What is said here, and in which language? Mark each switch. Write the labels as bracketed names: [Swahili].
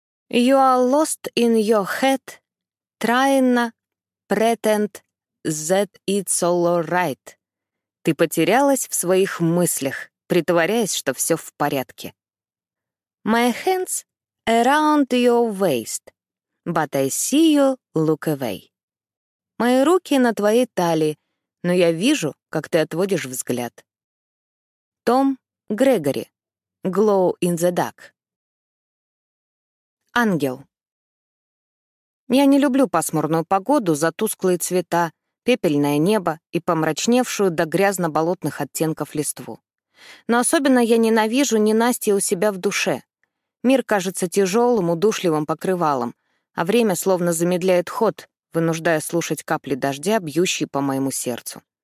[English] You are lost in your head, trying to pretend that it's all right. [Russian] Ты потерялась в своих мыслях, притворяясь, что все в порядке. [English] My hands around your waist, but I see you look away. [Russian] Мои руки на твоей талии, но я вижу, как ты отводишь взгляд. Том Грегори, Glow in the Dark. Ангел. Я не люблю пасмурную погоду за тусклые цвета, пепельное небо и помрачневшую до грязно-болотных оттенков листву. Но особенно я ненавижу ненастье у себя в душе. Мир кажется тяжелым, удушливым покрывалом, а время словно замедляет ход, вынуждая слушать капли дождя, бьющие по моему сердцу.